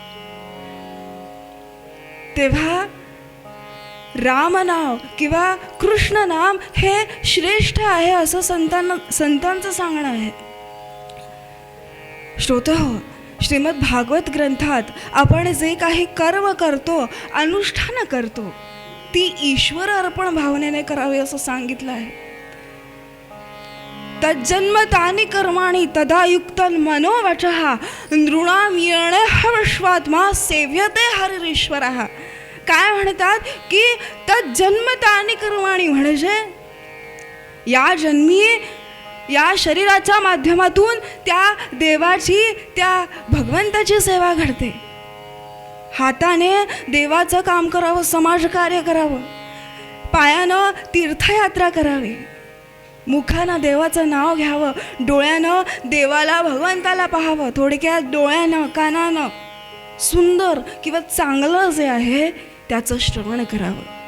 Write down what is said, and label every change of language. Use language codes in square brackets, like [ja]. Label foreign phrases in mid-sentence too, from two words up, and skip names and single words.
[mr] तेव्हा रामनाम किंवा कृष्ण नाम हे श्रेष्ठ आहे असं संतांचं सांगणं आहे. श्रोते हो, श्रीमद भागवत ग्रंथात आपण जे काही कर्म करतो, अनुष्ठान करतो, ती ईश्वर अर्पण भावनेने करावी असं सांगितलं आहे. [sa] तज्जन्म तानि कर्माणि तदा युक्तं मनोवचः नृणां येणे विश्वात्मा सेव्यते हरिरीश्वरः. [mr] काय म्हणतात की [sa] तत् जन्मतानि कर्माणि, [mr] म्हणजे या जन्मी या शरीराच्या माध्यमातून त्या देवाची, त्या भगवंताची सेवा घडते. हाताने देवाचं काम करावं, समाजकार्य करावं, पायानं तीर्थयात्रा करावी, मुखानं देवाचं नाव घ्यावं, डोळ्यानं देवाला, भगवंताला पाहावं, थोडक्यात डोळ्यानं कानानं सुंदर किंवा चांगलं जे आहे त्याचं श्रवण करावं.